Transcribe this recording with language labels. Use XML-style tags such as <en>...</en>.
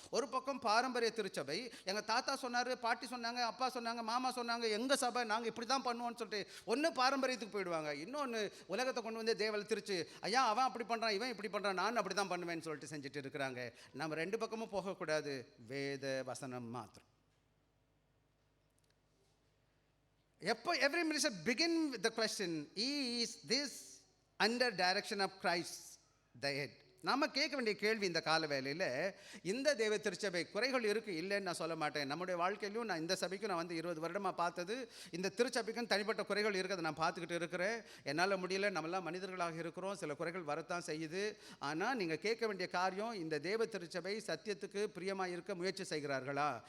<ta>ஒரு பக்கம் பாரம்பரிய திருச்சபை, எங்கள் தாத்தா சொன்னார், பாட்டி சொன்னாங்க, அப்பா சொன்னாங்க, மாமா சொன்னாங்க, எங்கள் சபை நாங்கள் இப்படி தான் பண்ணுவோம்னு சொல்லிட்டு ஒன்று பாரம்பரியத்துக்கு போயிடுவாங்க. இன்னொன்று உலகத்தை கொண்டு வந்து தேவல் திருச்சு, ஐயா அவன் அப்படி பண்ணுறான், இவன் இப்படி பண்ணுறான், நான் அப்படி தான் பண்ணுவேன்னு சொல்லிட்டு செஞ்சுட்டு இருக்கிறாங்க. நம்ம ரெண்டு பக்கமும் போகக்கூடாது, வேத வசனம் மாத்திரம்.</ta> <en>Every minister begin with the question, is this under direction of Christ the head?</en> <ta>நம்ம கேட்க வேண்டிய கேள்வி இந்த கால வேளையில், இந்த தேவ திருச்சபை குறைகள் இருக்குது இல்லைன்னு நான் சொல்ல மாட்டேன். நம்முடைய வாழ்க்கையிலும் நான் இந்த சபைக்கும் நான் வந்து 20 வருடமாக பார்த்தது, இந்த திருச்சபைக்கும் தனிப்பட்ட குறைகள் இருக்கிறத நான் பார்த்துக்கிட்டு இருக்கிறேன். என்னால் முடியல, நம்மளாம் மனிதர்களாக இருக்கிறோம், சில குறைகள் வரத்தான் செய்யுது. ஆனால் நீங்கள் கேட்க வேண்டிய காரியம், இந்த தேவ திருச்சபை சத்தியத்துக்கு பிரியமாக இருக்க முயற்சி செய்கிறார்களா?</ta>